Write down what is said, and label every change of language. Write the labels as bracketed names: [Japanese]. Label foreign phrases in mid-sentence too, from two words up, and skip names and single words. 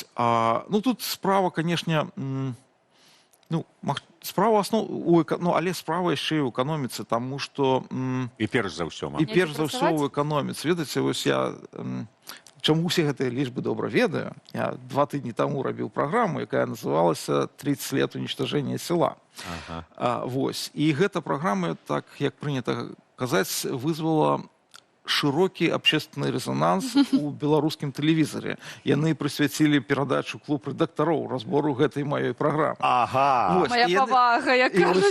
[Belarusian] Ну, тут справа, канешне, ну, справа але справа яшчэ і ў эканоміцы, таму што... І перш за ўсё, І перш за ўсё ў эканоміцы. Ведаеце, вось я... чаму ўсе гэтыя лічбы добра ведаю? Я 2 тыдні таму рабіў праграму, якая называлася «30 лет уничтожения села». Вось. І гэта праграма, так як прынята казаць, вызвала [Russian] широкі общественны [Belarusian] резонанс у беларускім тэлевізары. Яны прысвяцілі перадачу клуб рэдактароў разбору гэтай маёй праграмы. Моя павага, як кажуць.